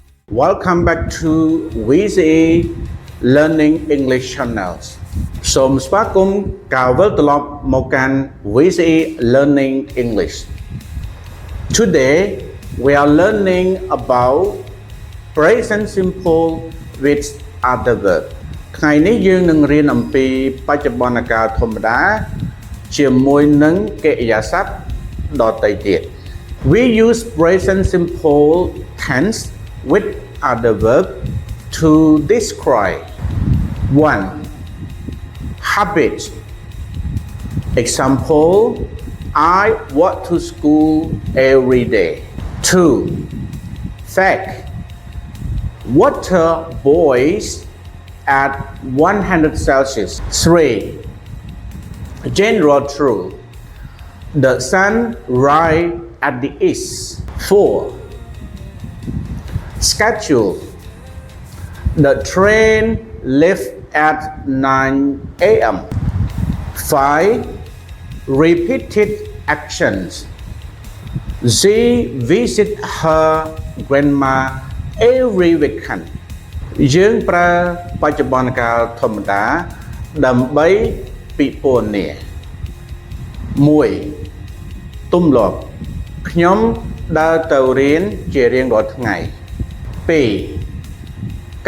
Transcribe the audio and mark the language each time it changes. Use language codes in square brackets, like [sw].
[en] Welcome back to VCE Learning English Channels [km] សូមស្វាគមន៍ការវិលត្រឡប់មកកាន់ VCE Learning English. [en] Today we are learning about present simple with other verb. [km] ថ្ងៃនេះយើងនឹងរៀនអំពីបច្ចុប្បន្នកាលធម្មតាជាមួយនឹងកិរិយាសព្ទដទៃទៀត [en] We use present simple tense with other verb to describe 1. Habit. Example, I walk to school every day. 2. Fact. Water boils at 100 Celsius. 3. General truth. The sun rises at the east. 4. Schedule. The train left at 9 a.m. 5. Repeated actions. She visits her grandma every weekend. [km] យើងប្រើបច្ចុប្បន្នកាលធម្មតាដើម្បីពិពណ៌នា 1. ទម្លាប់ខ្ញុំដើរទៅរៀនជារៀងរាល់ថ្ងៃ 2.